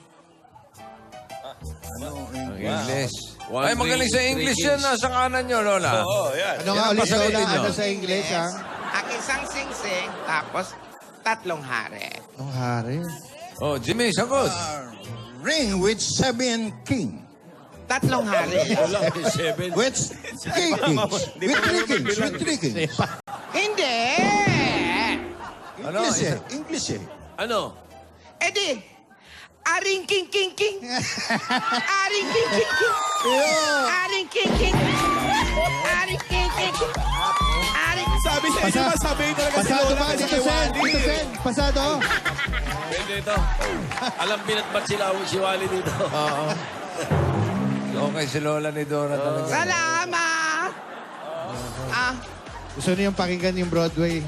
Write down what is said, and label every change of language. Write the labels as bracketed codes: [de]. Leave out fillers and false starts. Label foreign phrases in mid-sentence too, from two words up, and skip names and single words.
[tl] Ang English. [en] One, [tl] Ay, magaling sa [en] three, English three [tl] yan. Nasa kanan nyo, Lola. Oo, yan. Ano nga Yan ang ulit, pasagutin Lola? nyo. Ano sa English, ha? Ang isang singsing, tapos 3 hari. Ang hari. Oh, Jimmy, sagot. [en] Ring with 7 king. [tl] 3 hari. [en] With 3 kings. With 3 kings. With 3 kings. [tl] Hindi! Ano? English eh. English eh. Ano? Edi, [en] aring king king king. Aring king king king. Aring king king. Aring king king. Aring [tl] Sabi sa inyo, masabi talaga si Pasado Lola ba? kasi Dito, kay Sen. Wally. Dito, Sen. Pasado. Pwede ito. Alam binatbat sila si Wally dito. Oo. Okay si Lola ni Dora talaga. Salamat! Ah, Gusto niyo yung pakinggan yung Broadway?